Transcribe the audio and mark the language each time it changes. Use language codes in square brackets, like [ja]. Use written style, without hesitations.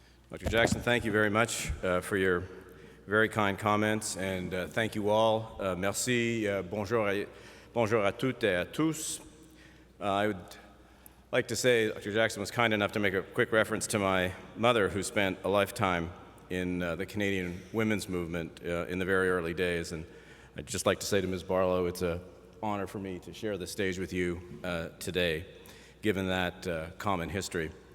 [en] Dr. Jackson, thank you very much for your very kind comments, and thank you all. [fr] Merci, bonjour à toutes et à tous. [en] I would like to say Dr. Jackson was kind enough to make a quick reference to my mother, who spent a lifetime in the Canadian women's movement in the very early days, and I'd just like to say to Ms. Barlow, it's an honor for me to share the stage with you today, given that common history.